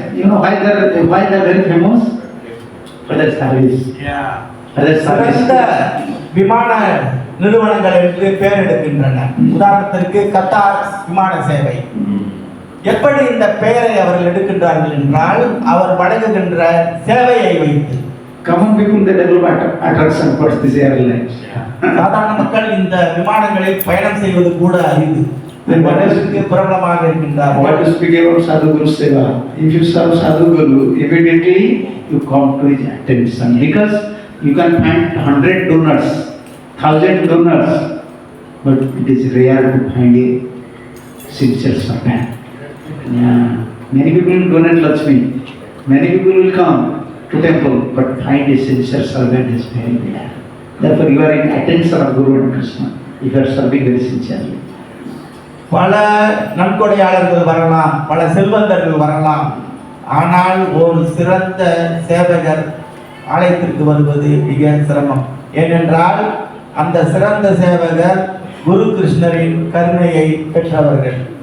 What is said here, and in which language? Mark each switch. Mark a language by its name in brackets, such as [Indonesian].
[English] You know why they're very famous? For their service. For their service. [Tamil] சிறந்த விமான நிறுவனங்கள் என்று பெயர் எடுக்கின்றன. உதாரணத்திற்கு கத்தார் விமான சேவை. எப்படி இந்த பெயரை அவர்கள் எடுக்கின்றார்கள் என்றால் அவர் வழங்குகின்ற சேவையை வைத்து. [English] Common people they develop attraction for these airlines. [Tamil] சாதாரண மக்கள் இந்த விமானங்களில் பயணம் செய்வது கூட அரிது. பிரபலமாக இருக்கின்றார். [English] What to speak about Sadhguru Seva? If you serve Sadhguru, immediately you come to his attention because you can find 100 donors, 1000 donors, but it is rare to find a sincere servant. Yeah. Many people will donate Lakshmi. Many people will come to temple, but find a sincere servant is very rare. Therefore, you are in attention of Guru and Krishna if you are serving very sincerely. [Tamil] பல நன்கொடையாளர்கள் வரலாம், பல செல்வந்தர்கள் வரலாம், ஆனால் ஒரு சிறந்த சேவகர் ஆலயத்திற்கு வருவது மிக சிரமம். ஏனென்றால் அந்த சிறந்த சேவகர் குரு கிருஷ்ணரின் கருணையை பெற்றவர்கள்.